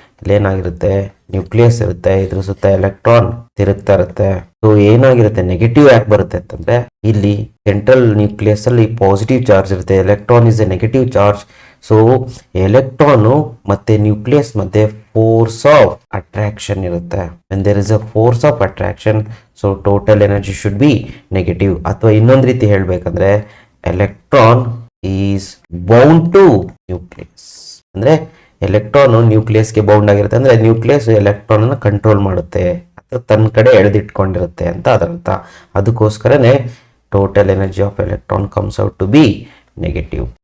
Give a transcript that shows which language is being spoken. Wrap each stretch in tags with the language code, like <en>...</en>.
<kn>ಇಲ್ಲೇನಾಗಿರುತ್ತೆ, nucleus ಇರುತ್ತೆ, ಇದ್ರ ಸುತ್ತ ಎಲೆಕ್ಟ್ರಾನ್ ತಿರುಗ್ತಾ ಇರುತ್ತೆ. ಸೊ ಏನಾಗಿರುತ್ತೆ, ನೆಗೆಟಿವ್ ಯಾಕೆ ಬರುತ್ತೆ ಅಂತಂದ್ರೆ ಇಲ್ಲಿ ಸೆಂಟ್ರಲ್ ನ್ಯೂಕ್ಲಿಯಸ್ ಅಲ್ಲಿ ಪಾಸಿಟಿವ್ ಚಾರ್ಜ್ ಇರುತ್ತೆ,</kn> <en>Electron is a negative charge.</en> <kn>So electron ಮತ್ತೆ ನ್ಯೂಕ್ಲಿಯಸ್ ಮಧ್ಯೆ ಫೋರ್ಸ್ ಆಫ್ ಅಟ್ರಾಕ್ಷನ್ ಇರುತ್ತೆ.</kn> <en>when there is a force of attraction, so total energy should be negative.</en> <kn>ಅಥವಾ ಇನ್ನೊಂದು ರೀತಿ ಹೇಳ್ಬೇಕಂದ್ರೆ</kn> <en>Electron is bound to nucleus.</en> <kn>ಅಂದ್ರೆ electron ನ್ಯೂಕ್ಲಿಯಸ್ಗೆ bound ಆಗಿರುತ್ತೆ, ಅಂದ್ರೆ ನ್ಯೂಕ್ಲಿಯಸ್ ಎಲೆಕ್ಟ್ರಾನ್ ಅನ್ನು ಕಂಟ್ರೋಲ್ ಮಾಡುತ್ತೆ ಅಥವಾ ತನ್ನ ಕಡೆ ಎಳೆದಿಟ್ಕೊಂಡಿರುತ್ತೆ ಅಂತ ಅದರ್ಥ.</kn> <en>ಅದಕ್ಕೋಸ್ಕರನೇ total energy of electron comes out to be negative.</en>